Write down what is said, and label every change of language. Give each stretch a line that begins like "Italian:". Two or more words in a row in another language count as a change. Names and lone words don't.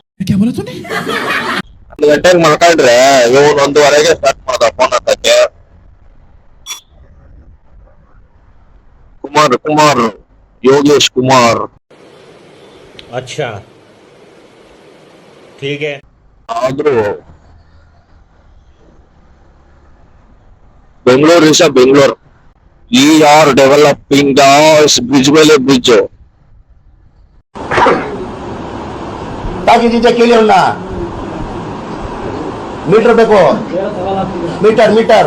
Kannada: 1 ಗಂಟೆಗೆ ಮಲ್ಕೊಂಡ್ರೆ ಇವನ್ 1:30ಗೆ ಸ್ಟಾರ್ಟ್ ಮಾಡ್ದ ಫೋನ್ ಹತ್ತಕ್ಕೆ. ಕುಮಾರ್ ಯೋಗೇಶ್ ಕುಮಾರ್.
Hindi: अच्छा ठीक है.
Kannada: ಆದ್ರೂ ಬೆಂಗಳೂರು ಇಸ್ ಬೆಂಗಳೂರು.
English: we are developing the bridge ಮೇಲೆ ಬ್ರಿಡ್ಜ್.
Kannada: ಕೇಳಿ ಅಣ್ಣ, ಮೀಟರ್ ಬೇಕು, ಮೀಟರ್.